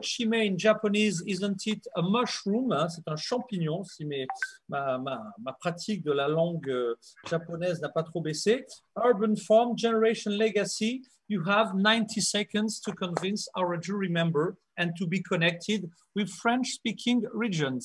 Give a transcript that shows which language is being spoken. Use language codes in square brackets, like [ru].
[en] Chime in Japanese, isn't it a mushroom? [fr] Hein, c'est un champignon, si ma pratique de la langue japonaise n'a pas trop baissé. [en] Urban Farm, Generation Legacy. You have 90 seconds to convince our jury member and to be connected with French-speaking regions.